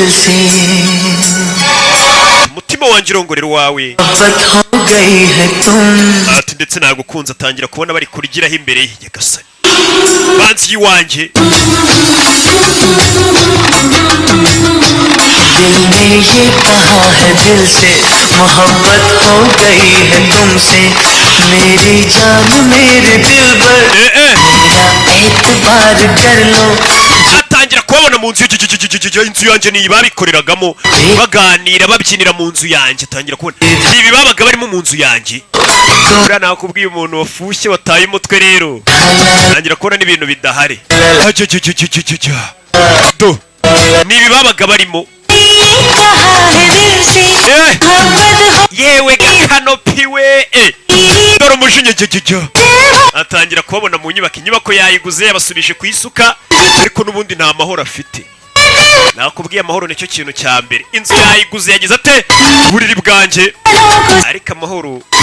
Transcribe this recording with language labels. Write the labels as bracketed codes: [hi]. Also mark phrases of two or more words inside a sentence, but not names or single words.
[rw] umutima wanjye urongorera wawe ati ndetse nagukunze atangira kubona bari kurigiraho imbere ye nyagasani banzi y'iwanjye [hi] दिल ने ये कहा है दिल से मोहब्बत हो गई है तुमसे मेरी जान मेरे दिल पर मेरा एतबार कर लो [rw] atangira kubabona mu nzu inzu yanjye niyi babikoreragamo baganira babyinira mu nzu yanjye atangira kubona ibi babaga barimo mu nzu yanjye uriya nakubwiye umuntu wafushye wataye umutwe rero atangira kubona n'ibintu bidahari do nibi babaga barimo yewe gakanopi we dore umujinya atangira kubabona mu inyubako yayiguze yabasubije ku isuka ariko n'ubundi nta mahoro afite nakubwiye amahoro nicyo kintu cya mbere inzu yayiguze yagize ate uburiri bwanjye ariko amahoro